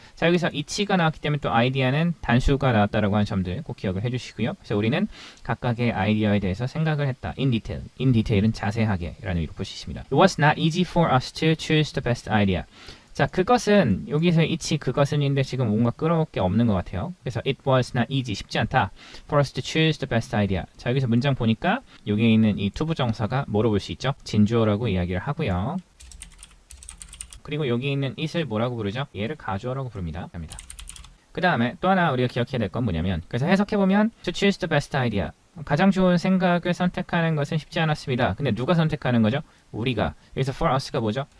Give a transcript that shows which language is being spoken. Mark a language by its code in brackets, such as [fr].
[ko] 자, 여기서 each가 나왔기 때문에 또 아이디어는 단수가 나왔다라고 하는 점들 꼭 기억을 해주시고요. 그래서 우리는 각각의 아이디어에 대해서 생각을 했다. [en] in detail. [ko] in detail은 자세하게 라는 의미로 볼 수 있습니다. [en] It was not easy for us to choose the best idea. [ko] 자, 그것은 여기서 each 그것은인데 지금 뭔가 끌어올 게 없는 것 같아요. 그래서 [en] it was not easy, [ko] 쉽지 않다. [en] for us to choose the best idea. [ko] 자, 여기서 문장 보니까 여기에 있는 이 투부정사가 뭐로 볼 수 있죠? 진주어라고 이야기를 하고요. 그리고 여기 있는 it을 뭐라고 부르죠? 얘를 가주어라고 부릅니다. 그 다음에 또 하나 우리가 기억해야 될 건 뭐냐면, 그래서 해석해보면 [en] to choose the best idea. [ko] 가장 좋은 생각을 선택하는 것은 쉽지 않았습니다. 근데 누가 선택하는 거죠? 우리가. 여기서 for us가 뭐죠?